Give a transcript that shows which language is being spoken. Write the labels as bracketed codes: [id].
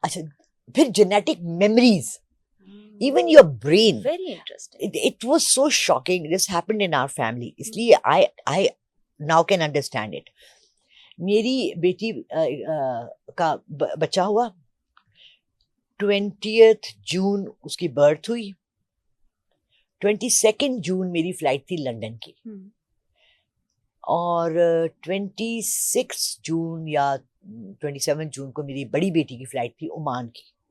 [ur] اچھا پھر genetic memories, [en] even your brain, Very interesting. it was so shocking. This happened in our family. [ur] اس لیے [en] I now can understand it. [ur] میری بیٹی کا بچہ ہوا, 20th جون اس کی برتھ ہوئی, 22nd جون میری فلائٹ تھی لنڈن کی, اور 26 جون یا 27 جون کو میری بڑی بیٹی کی فلائٹ تھی عمان کی.